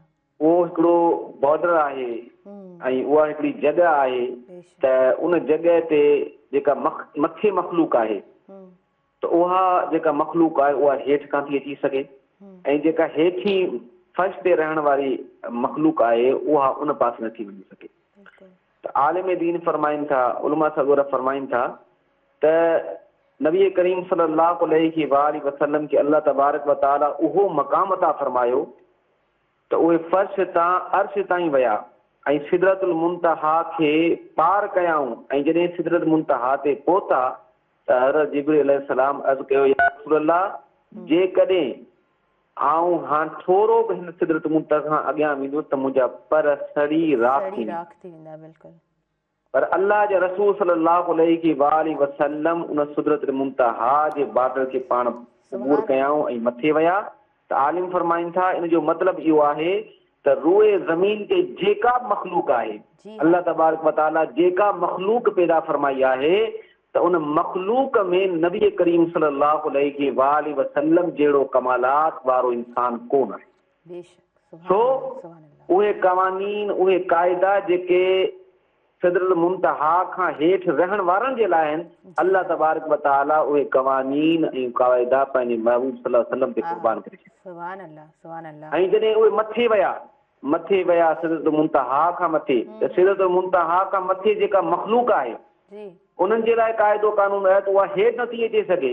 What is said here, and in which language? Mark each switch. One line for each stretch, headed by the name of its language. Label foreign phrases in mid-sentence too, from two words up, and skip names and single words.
Sindhi: उहो हिकिड़ो बॉर्डर आहे ऐं उहा हिकिड़ी जॻह आहे त उन जॻह ते जेका मथे मखलूक आहे त उहा जेका मखलूक आहे उहा हेठि कान थी अची सघे ऐं जेका हेठि फर्श ते रहण वारी मखलूक आहे उहा उन पासे नथी वञी सघे। त आलिम दीन फरमाइनि था, उलमा सगोर फरमाइनि था त नबी करीम
Arabic: صلى الله عليه وسلم
Sindhi: खे अल्लाह
Arabic: تبارك وتعالى
Sindhi: उहो मक़ाम अता फरमायो त उहे फर्श तां अर्श ताईं विया ऐं सिदरतुल मुंतहा खे पार कयाऊं ऐं जॾहिं सिदरत मुंतहा ते पहुता त हज़रत जिब्रील अलैहिस्सलाम अर्ज़ कयो,
Arabic: يا رسول الله,
Sindhi: जेकॾहिं आऊं हाणे थोरो बि हिन सिदरत मुंतहा खां अॻियां वेंदुसि त मुंहिंजा पर सड़ी राख थी वेंदा। बिल्कुलु। पर अल्लाह जे रसूल
Arabic: صلى الله عليه وسلم
Sindhi: उन सिदरत मुंतहा जे बॉर्डर खे पाण अबूर कयाऊं ऐं मथे विया। त आलिम फरमाइनि था इन जो मतिलबु इहो आहे त रूए ज़मीन ते जेका मखलूक आहे,
Arabic: الله تبارك وتعالى
Sindhi: जेका मखलूक पैदा फरमाई आहे त उन मखलूक में नबी करीम
Arabic: صلى الله عليه وسلم
Sindhi: जहिड़ो कमालात वारो इंसान कोन आहे। छो उहे क़वानीन, उहे क़ाइदा जेके सिदरत मुंतहा खां हेठि रहण वारनि जे लाइ आहिनि,
Arabic: الله تبارك وتعالى
Sindhi: उहे क़वानीन ऐं क़ाइदा पंहिंजे महबूब
Arabic: صلى الله عليه وسلم
Sindhi: ते क़ुर्बान करे छॾिया। ऐं जॾहिं उहे मथे विया सिदरत मुंतहा खां मथे, त सिदरत मुंतहा खां मथे जेका मखलूक आहे उन्हनि जे लाइ क़ाइदो कानून आहे त उहा हेठि नथी अची सघे।